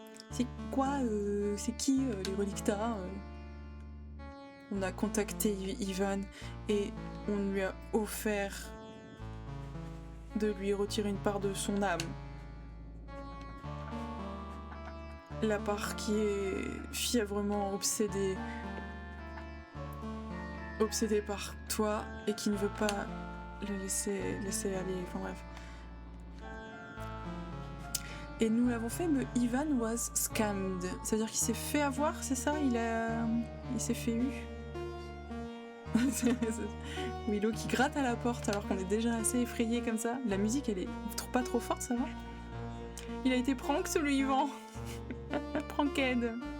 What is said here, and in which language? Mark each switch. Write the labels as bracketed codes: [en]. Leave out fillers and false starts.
[fr] C'est quoi, c'est qui les Relicta? On a contacté Ivan et on lui a offert de lui retirer une part de son âme. La part qui est fièvrement obsédée par toi et qui ne veut pas le laisser aller, enfin bref. Et nous l'avons fait, mais [en] Ivan was scammed. [fr] C'est-à-dire qu'il s'est fait avoir, c'est ça? Il s'est fait eu. Willow qui gratte à la porte alors qu'on est déjà assez effrayé comme ça. La musique, elle est pas trop forte, ça va? Il a été prank, celui Yvan. Pranked.